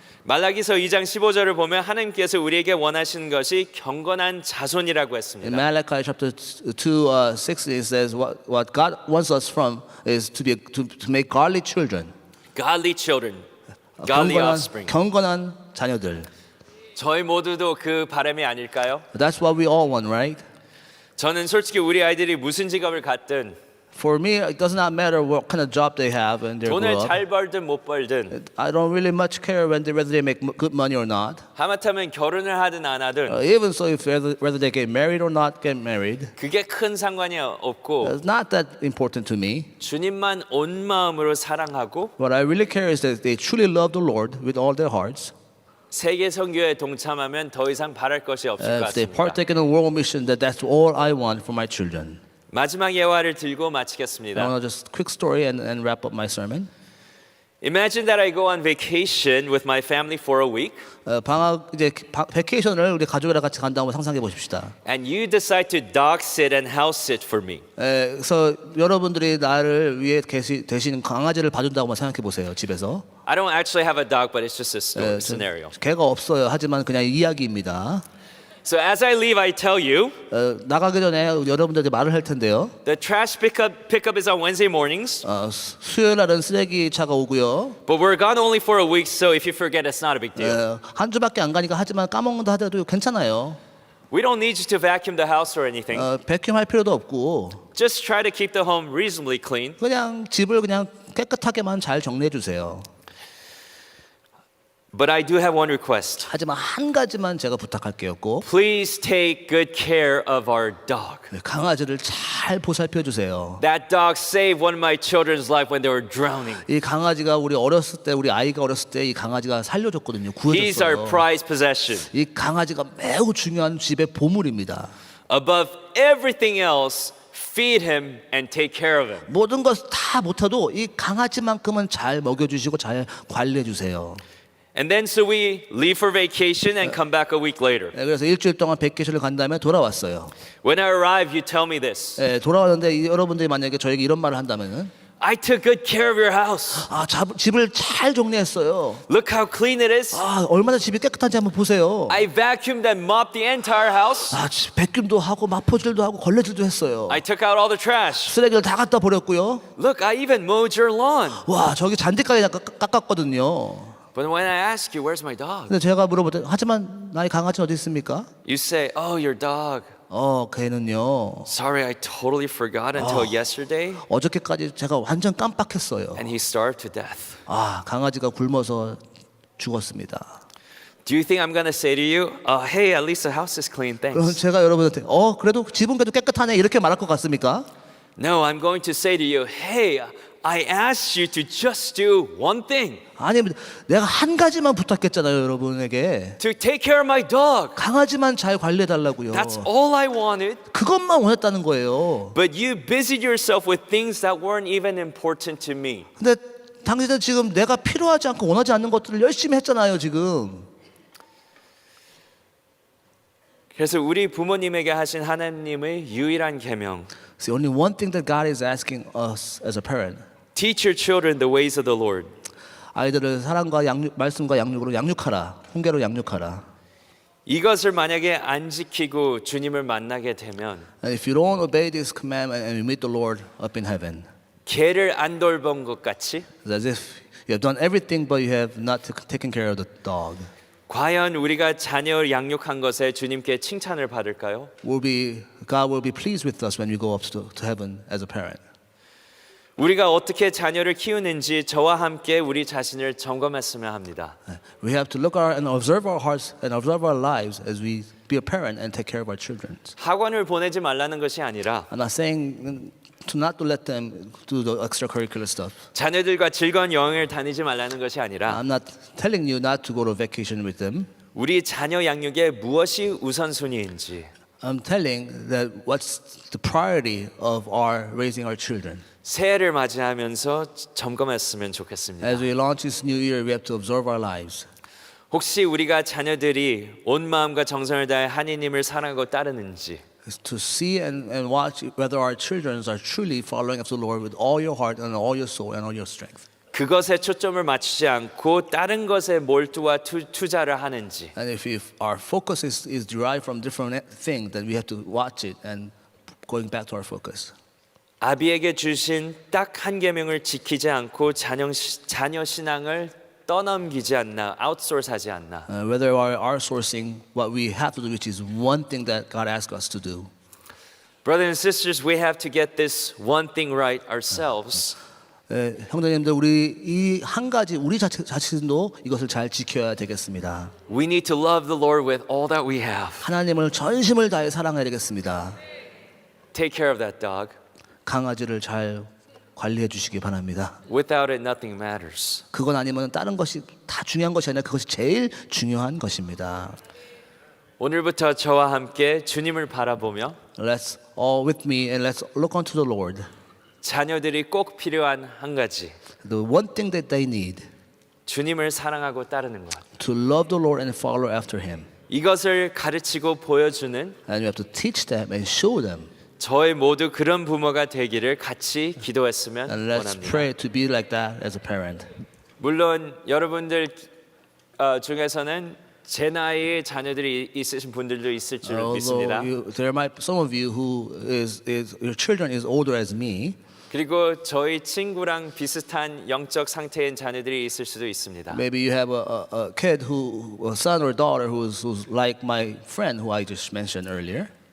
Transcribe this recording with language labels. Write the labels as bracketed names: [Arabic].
[Korean] 말라기서 2장 15절을 보면 하나님께서 우리에게 원하시는 것이 경건한 자손이라고 [English] In [Korean] 했습니다. [English] Malachi chapter 2:6 it says what God wants us from is to make godly children. Godly children, godly offspring. [Korean] 경건한 자녀들. 저희 모두도 그 바람이 아닐까요? [English] That's what we all want, right? [Korean] 저는 솔직히 우리 아이들이 무슨 직업을 갖든 [English] For me, it does not matter what kind of job they have when they grow [Korean] 돈을 [English] up. [Korean] 잘 벌든 못 벌든 [English] I don't really much care whether they make good money or not. [Korean] 하마터면 결혼을 하든 안 하든 [English] Even so, if whether they get married or not get married, [Korean] 그게 큰 상관이 없고 [English] it's not that important to me. [Korean] 주님만 온 마음으로 사랑하고 [English] What I really care is that they truly love the Lord with all their hearts. [Korean] 세계 선교에 동참하면 더 이상 바랄 것이 없을 것 [English] If they [Korean] 같습니다. [English] partake in the world mission, that's all I want for my children. [Korean] 마지막 예화를 들고 [English] I [Korean] 마치겠습니다. [English] want to just quick story and wrap up my sermon. Imagine that I go on vacation with my family for a week [Korean] 방학 이제 베케이션을 우리 가족이랑 같이 간다고 상상해 보십시다. [English] and you decide to dog sit and house sit for me. [Korean] 그래서 여러분들이 나를 위해 대신 강아지를 봐준다고 생각해 보세요. 집에서. [English] I don't actually have a dog, but it's just a scenario. [Korean] 개가 없어요. 하지만 그냥 이야기입니다. [English] So as I leave, I tell you, [Korean] 나가기 전에 여러분들한테 말을 할 텐데요. [English] the trash pickup is on Wednesday mornings, [Korean] 수요일 날은 쓰레기 차가 오고요. [English] but we're gone only for a week, so if you forget, it's not a big deal. [Korean] 한 주밖에 안 가니까 하지만 까먹는다 하더라도 괜찮아요. [English] We don't need you to vacuum the house or anything. [Korean] 백큐할 필요도 없고 [English] Just try to keep the home reasonably clean. [Korean] 그냥 집을 그냥 깨끗하게만 잘 정리해 주세요. [English] But I do have one request. [Korean] 하지만 한 가지만 제가 부탁할게요. 꼭 [English] Please take good care of our dog. [Korean] 강아지를 잘 보살펴 주세요. [English] That dog saved one of my children's life when they were drowning. [Korean] 이 강아지가 우리 어렸을 때, 우리 아이가 어렸을 때 이 강아지가 살려줬거든요. [English] He's our [Korean] 구해줬어요. [English] prized possession. [Korean] 이 강아지가 매우 중요한 집의 보물입니다. [English] Above everything else, feed him and take care of him. [Korean] 모든 것 다 못해도 이 강아지만큼은 잘 먹여주시고 잘 관리해 주세요. [English] And then so we leave for vacation and come back a week later. [Korean] 그래서 일주일 동안 백개실을 간 다음에 돌아왔어요. [English] When I arrive, you tell me this. [Korean] 돌아왔는데 여러분들이 만약에 저에게 이런 말을 한다면은 [English] I took good care of your house. [Korean] 집을 잘 정리했어요. [English] Look how clean it is. [Korean] 얼마나 집이 깨끗한지 한번 보세요. [English] I vacuumed and mopped the entire house. [Korean] 백균도 하고 마포질도 하고 걸레질도 했어요. [English] I took out all the trash. [Korean] 쓰레기를 다 갖다 버렸고요. [English] Look, I even mowed your lawn. [Korean] 와, 저기 잔디까지 깎았거든요. [English] But when I ask you, where's my dog? [Korean] 근데 제가 물어볼 때, 하지만 나의 강아지 어디 있습니까? [English] You say, oh, your dog. [Korean] 걔는요. [English] Sorry, I totally forgot until yesterday. [Korean] 어저께까지 제가 완전 깜빡했어요. [English] And he starved to death. [Korean] 강아지가 굶어서 죽었습니다. [English] Do you think I'm going to say to you, hey, at least the house is clean, [Korean] 그럼 [English] thanks? [Korean] 제가 여러분한테 그래도 집은 그래도 깨끗하네 이렇게 말할 것 같습니까? [English] No, I'm going to say to you, hey, I asked you to just do one thing. [Korean] 아니, 내가 한 가지만 부탁했잖아요, 여러분에게. [English] To take care of my dog. [Korean] 강아지만 잘 관리해 달라고요. [English] That's all I wanted. [Korean] 그것만 원했다는 거예요. [English] But you busied yourself with things that weren't even important to me. [Korean] 근데 당신은 지금 내가 필요하지 않고 원하지 않는 것들을 열심히 했잖아요, 지금. 그래서 우리 부모님에게 하신 하나님의 유일한 계명. [English] See, only one thing that God is asking us as a parent. Teach your children the ways of the Lord. [Korean] 아이들을 사랑과 말씀과 양육으로 양육하라. 훈계로 양육하라. 이것을 만약에 안 지키고 주님을 만나게 되면 [English] And if you don't obey this commandment and you meet the Lord up in heaven, [Korean] 개를 안 돌본 것 같이 [English] it's as if you have done everything but you have not taken care of the dog. [Korean] 과연 우리가 자녀를 양육한 것에 주님께 칭찬을 받을까요? [English] God will be pleased with us when we go up to heaven as a parent. [Korean] 우리가 어떻게 자녀를 키우는지 저와 함께 우리 자신을 점검했으면 합니다. [English] We have to look and observe our hearts and observe our lives as we be a parent and take care of our children. [Korean] 학원을 보내지 말라는 것이 아니라 [English] I'm not saying not to let them do the extracurricular stuff. [Korean] 자녀들과 즐거운 여행을 다니지 말라는 것이 아니라 [English] I'm not telling you not to go to vacation with them. [Korean] 우리 자녀 양육에 무엇이 우선순위인지 [English] I'm telling that what's the priority of our raising our children. [Korean] 새해를 맞이하면서 점검했으면 좋겠습니다. [English] As we launch this new year, we have to observe our lives. [Korean] 혹시 우리가 자녀들이 온 마음과 정성을 다해 하나님을 사랑하고 따르는지 [English] To see and watch whether our children are truly following after the Lord with all your heart and all your soul and all your strength. [Korean] 그것에 초점을 맞추지 않고 다른 것에 몰두와 투자를 하는지 [English] And if our focus is derived from different things, then we have to watch it and going back to our focus. [Korean] 아비에게 주신 딱 한 계명을 지키지 않고 자녀 신앙을 떠넘기지 않나, 아웃소스하지 않나. [English] Whether we are outsourcing what we have to do, which is one thing that God asks us to do. Brothers and sisters, we have to get this one thing right ourselves. [Korean] 형제님들, 우리 이 한 가지 우리 자신도 이것을 잘 지켜야 되겠습니다. [English] We need to love the Lord with all that we have. [Korean] 하나님을 전심을 다해 사랑해야 되겠습니다. [English] Take care of that dog. [Korean] 강아지를 잘 관리해 주시기 바랍니다. [English] Without it, nothing matters. [Korean] 그건 아니면 다른 것이 다 중요한 것이 아니라 그것이 제일 중요한 것입니다. 오늘부터 저와 함께 주님을 바라보며 [English] Let's all with me and let's look unto the Lord. [Korean] 자녀들이 꼭 필요한 한 가지. [English] The one thing that they need. [Korean] 주님을 사랑하고 따르는 것. [English] To love the Lord and follow after Him. [Korean] 이것을 가르치고 보여주는 [English] And we have to teach them and show them. [Korean] 저희 모두 그런 부모가 되기를 같이 기도했으면 [English] And let's [Korean] 원합니다. [English] pray to be like that as a parent. [Korean] 물론 여러분들 중에서는 제 나이의 자녀들이 있으신 분들도 있을 줄 믿습니다. [English] There might some of you who is your children is older as me. [Korean] 그리고 저희 친구랑 비슷한 영적 상태인 자녀들이 있을 수도 있습니다. [English] Maybe you have a kid a son or daughter who's like my friend who I just mentioned earlier.